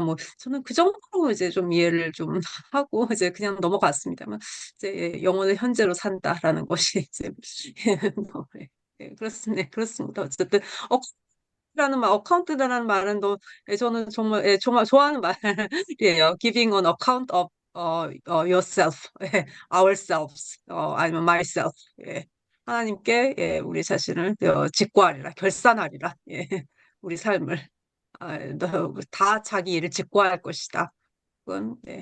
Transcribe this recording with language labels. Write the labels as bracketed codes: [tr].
[ko] 뭐 저는 그 정도로 이제 좀 이해를 좀 하고 이제 그냥 넘어갔습니다만 이제 영혼을 현재로 산다라는 것이 이제 뭐, 그렇습니다. 네, 그렇습니다. 어쨌든 어카운트라는 말은 또 저는 정말 좋아하는 말이에요. [en] Giving an account of yourself, ourselves, [ko] 아니면 [en] myself. [ko] 예. 하나님께 우리 자신을 직고하리라, 결산하리라. 예. 우리 삶을 다 자기 일을 직고할 것이다. 그건